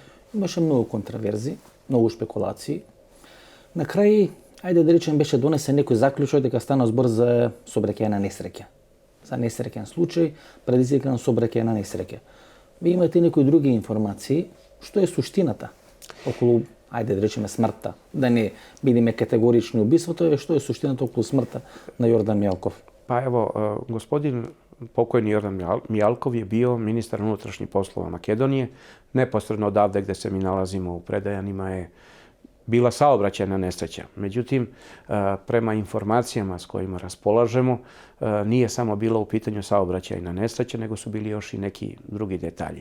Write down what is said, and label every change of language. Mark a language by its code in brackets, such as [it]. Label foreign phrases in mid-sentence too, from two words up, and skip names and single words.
[mk] Имаше многу контраверзи, многу шпекулации. На крај, ајде да речем, беше донесен некој заклучок дека стана збор за сообраќајна несреќа. За несреќен случај, предизвикан сообраќајна несреќа. Ви имате некои други информации, што е суштината околу, ајде да речеме, смртта. Да не бидеме категорични убиството, е што е суштината околу смртта на Јордан Мијалков. [sr] Pa evo, gospodin pokojni Jordan Mijalkov je bio ministar unutrašnjih poslova Makedonije. Neposredno odavde gde se mi nalazimo u Predajanima je bila saobraćajna nesreća. Međutim, prema informacijama s kojima raspolažemo, nije samo bila u pitanju saobraćajna nesreća, nego su bili još i neki drugi detalji.